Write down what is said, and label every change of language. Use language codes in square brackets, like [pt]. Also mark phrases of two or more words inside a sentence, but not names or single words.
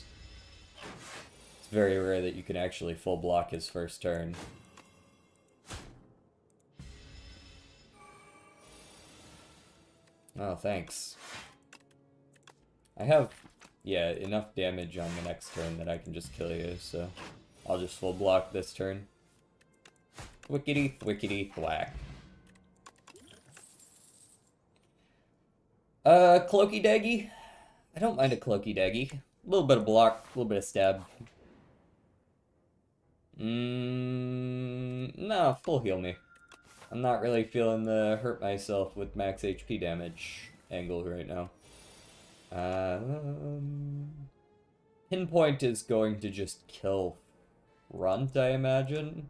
[en] It's very rare that you can actually full block his first turn. Oh, thanks. I have, yeah, enough damage on the next turn that I can just kill you, so I'll just full block this turn. Thwickety, thwickety, thwack. Cloaky Daggy? I don't mind a Cloaky Daggy. A little bit of block, a little bit of stab. No, full heal me. I'm not really feeling the hurt myself with max HP damage angle right now. Pinpoint is going to just kill front, I imagine.